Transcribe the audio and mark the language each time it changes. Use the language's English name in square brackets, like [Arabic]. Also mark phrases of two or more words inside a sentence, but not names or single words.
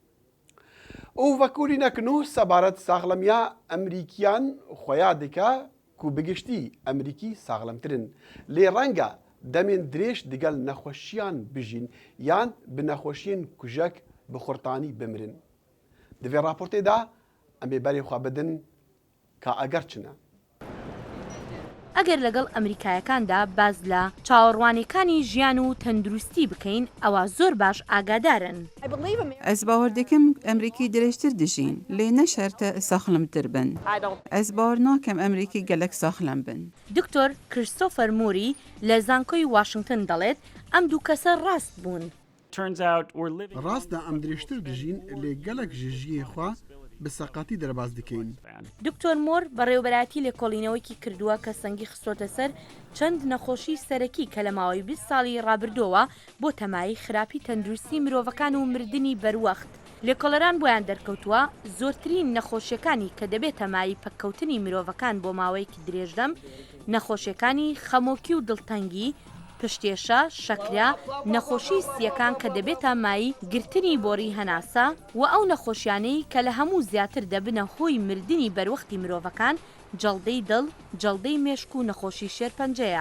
[Kurdish] û vekulînek nû sebaret saxlemiya Emerîkiyan xweya dike ku bi giştî Emerîkî saxlemtirin. Lê renga demên dirêj digel nexweşiyan bijîn yan bi nexweşiyên kujek bi xurtanî bimirin. Di vê raportê de em ê berê xwe bidin ka eger çine. [Central Kurdish] ئەگەر لەگەڵ ئەمریکایەکاندا باز لە چاوەڕوانیەکانی ژیان و تەندروستی بکەین ئەوە زۆر باش ئاگادارن. [Kurdish] Ez bawer dikim Emerîkî dirêjtir dijîn lê ne şerte saxlemtir bin. Ez bawer nakim Emerîkî gelek saxlem bin. [Central Kurdish] دکتۆر کریستۆفەر موری لە زانکۆی واشنگتن دەڵێت ئەم دوو کەسە ڕاست بوون. [Kurdish] ڕاستە ئەم درێژتر دژین لێ gelek ji jiyê xwe bi seqatî derbas dikein. [Central Kurdish] دکتۆر مۆر بەڕێوەبەراتی لێکۆڵینەوەیکی کردووە کە سەنگی خستۆتە سەر چەند نەخۆشی سەرەکی کە لە ماوەی 20 ساڵی ڕابردووە بۆ تەمای خراپی تەندروستی مرۆڤەکان و مردنی بەروەخت. لێکۆڵەران بۆیان دەرکەوتووە زۆرترین نەخۆشیەکانی کە دەبێت تەمای پەککەوتنی مرۆڤەکان بۆ ماوەیەکی درێژدەم نەخۆشیەکانی خەمۆکی و دڵتەنگی، پشتێشە، شەکرا، نەخۆشی سیەکان کە دەبێتە مایی گرتنی بۆڕی هەناسە و ئەو نەخۆشیانەی کە لە هەموو زیاتر دەبنە هۆی مردنی بەروەختی مرۆڤەکان جەڵدەی دڵ، جەڵدەی مێشک و نەخۆشی شێرپەنجەیە.